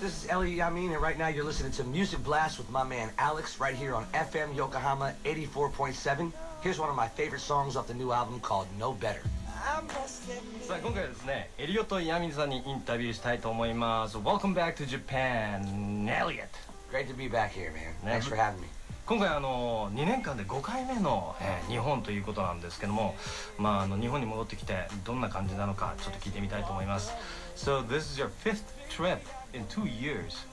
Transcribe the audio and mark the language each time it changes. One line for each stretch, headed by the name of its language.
English: This is Elliott Yamin, and right now you're listening to Music Blast with my man Alex right here on FM Yokohama 84.7. Here's one of my favorite songs off the new album called No Better.
Japanese: さあ今回はですね、エリオット・ヤミンさんにインタビューしたいと思います。
English: Welcome back to Japan, Elliott. Great to be back here, man. Thanks for having me.
Japanese: 今回2年間で5回目の、日本ということなんですけども、日本に戻ってきてどんな感じなのかちょっと聞いてみたいと思います。
English: So this is your fifth trip in 2 years.